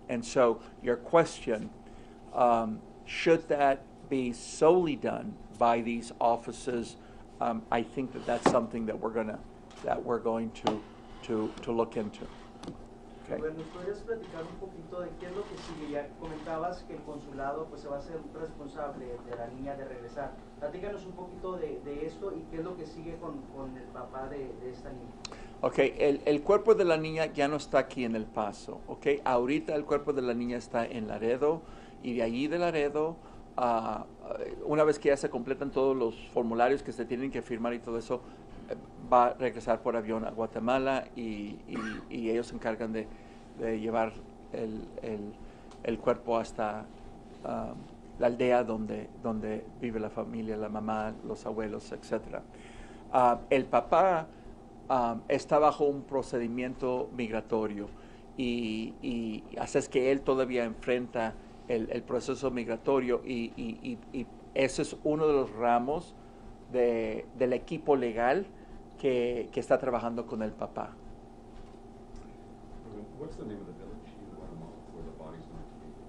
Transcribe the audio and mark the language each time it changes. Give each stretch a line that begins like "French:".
English: And so your question, should that be solely done by these offices? I think that's something that we're going to look into. Okay.
Spanish: Bueno, ¿podrías platicar un poquito de qué es lo que sigue? Ya comentabas que el consulado pues se va a ser responsable de la niña de regresar. Platícanos un poquito de esto y qué es lo que sigue con el papá de esta niña. Ok, el cuerpo de la niña ya no está aquí en El Paso. Ok, ahorita el cuerpo de la niña está en Laredo y de allí de Laredo, una vez que ya se completan todos los formularios que se tienen que firmar y todo eso, va a regresar por avión a Guatemala y ellos se encargan de llevar el cuerpo hasta la aldea donde vive la familia, la mamá, los abuelos, etc. El papá está bajo un procedimiento migratorio y así es que él todavía enfrenta el proceso migratorio y ese es uno de los ramos del equipo legal que está trabajando con el papá.
English: What's the name of the village in Guatemala where the body's going to be?